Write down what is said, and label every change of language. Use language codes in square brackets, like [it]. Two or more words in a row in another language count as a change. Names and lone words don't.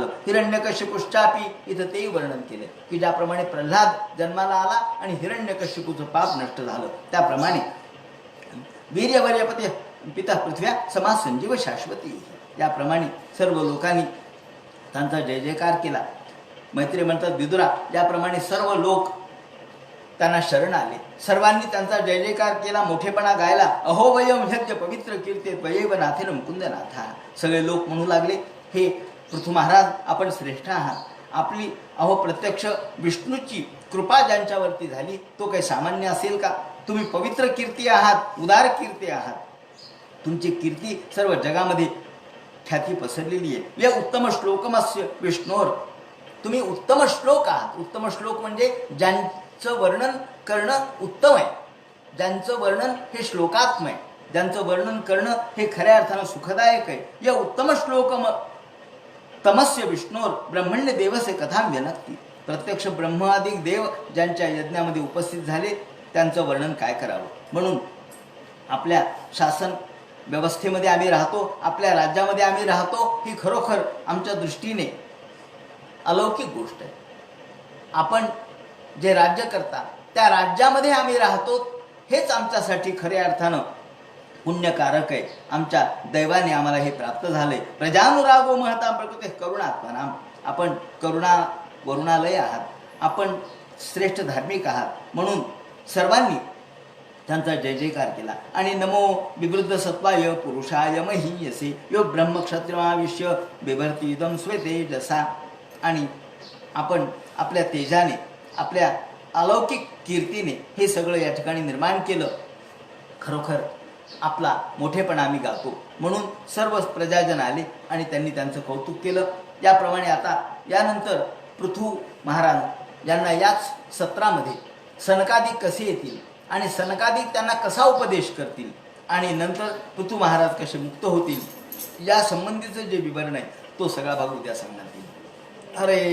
[mr] हिरण्यकश्यपुश्चापी इथं तेही वर्णन केलं की ज्याप्रमाणे प्रल्हाद जन्माला आला आणि हिरण्यकश्यपूचं पाप नष्ट झालं, त्याप्रमाणे [sa] वीर्यवर्यपती पिता पृथ्व्या समाज संजीव शाश्वती, [mr] याप्रमाणे सर्व लोकांनी त्यांचा जय जयकार केला. मैत्री म्हणतात विदुरा, ज्याप्रमाणे सर्व लोक त्यांना शरण आले, सर्वांनी त्यांचा जय जयकार केला, मोठेपणा गायला. [sa] अहो वयम यज्ञ पवित्र कीर्ते त्वयैव नाथेन मुकुंदनाथा. [mr] सगळे लोक म्हणू लागले, हे पृथ्वी महाराज आपण श्रेष्ठ आहात. आपली अहो प्रत्यक्ष विष्णूची कृपा ज्यांच्यावरती झाली तो काही सामान्य असेल का? तुम्ही पवित्र कीर्ती आहात, उदार कीर्ती आहात. तुमची कीर्ती सर्व जगामध्ये ख्याती पसरलेली आहे. [sa] या उत्तम श्लोकमस्य विष्णोर, [mr] तुम्ही उत्तम श्लोक आहात. उत्तम श्लोक म्हणजे ज्यांचं वर्णन करणं उत्तम आहे, ज्यांचं वर्णन हे श्लोकात्मय, ज्यांचं वर्णन करणं हे खऱ्या अर्थानं सुखदायक आहे. [sa] या उत्तम श्लोकम तमस्य विष्णोर ब्रह्मण्य देवसे कथा व्यनक्ती. [mr] प्रत्यक्ष ब्रह्मादिक देव ज्यांच्या यज्ञामध्ये उपस्थित झाले त्यांचं वर्णन काय करावं. म्हणून आपल्या शासन व्यवस्थेमध्ये आम्ही राहतो, आपल्या राज्यामध्ये आम्ही राहतो, ही खरोखर आमच्या दृष्टीने अलौकिक गोष्ट आहे. आपण जे राज्य करता त्या राज्यामध्ये आम्ही राहतो, हेच आमच्यासाठी खऱ्या अर्थानं पुण्यकारक आहे. आमच्या दैवाने आम्हाला हे प्राप्त झाले. [sa] प्रजानुरागो महता प्रकृती करुणात्मनाम. [mr] आपण करुणा वरुणालय आहात, आपण श्रेष्ठ धार्मिक आहात. म्हणून सर्वांनी त्यांचा जय जयकार केला. [sa] आणि नमो विवृद्ध सत्वाय पुरुषाय महीयसे यो ब्रह्मक्षत्रिमाविष्य बिभर्तीदम स्वेतेजसा. [mr] आणि आपण आपल्या तेजाने, आपल्या अलौकिक कीर्तीने हे सगळं या ठिकाणी निर्माण केलं. खरोखर आपला मोठेपणा आम्ही गातो. म्हणून सर्व प्रजाजन आले आणि त्यांनी त्यांचं कौतुक केलं. याप्रमाणे आता यानंतर पृथू महाराज यांना याच सत्रामध्ये सनकादिक कसे येतील आणि सनकादिक त्यांना कसा उपदेश करतील आणि नंतर पृथू महाराज कसे मुक्त होतील, या संबंधीचं जे विवरण आहे तो सगळा भाग उद्या सांगण्यात येईल.